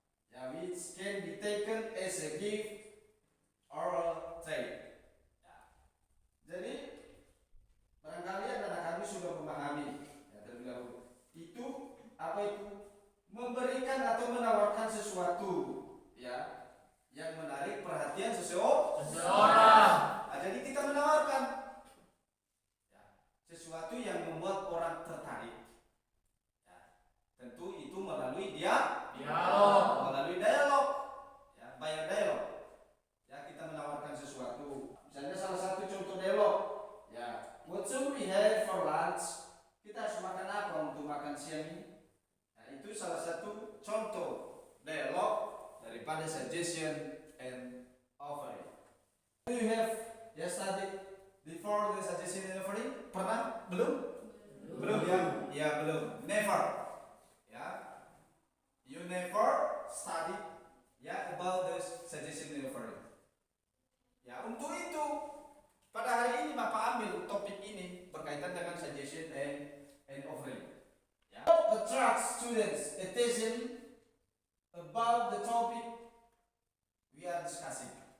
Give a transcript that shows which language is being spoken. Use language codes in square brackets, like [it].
[en] Ya which can be taken as a gift or a trade. [id] Ya. Jadi barangkali anak-anak kami sudah memahami ya terlebih dahulu. Itu apa itu? Memberikan atau menawarkan sesuatu ya yang menarik perhatian seseorang. Nah, jadi kita menawarkan ya, sesuatu yang membuat orang tertarik. Ya, tentu itu melalui melalui dialog, ya, [en] by dialog. [id] Ya, kita menawarkan sesuatu. Misalnya salah satu contoh dialog, ya, [en] what should we have for lunch? [id] Kita harus makan apa untuk makan siang ini? Nah, itu salah satu contoh dialog daripada suggestion and offering. [en] Do you have studied before the suggestion and offering? [id] Pernah? Belum? Belum ya? Ya belum. Never. Ya. [en] You never study ya about the suggestion and offering. [id] Ya untuk itu pada hari ini Bapak ambil topik ini berkaitan dengan suggestion and offering. Ya. [en] Attract students' attention about the topic we are discussing.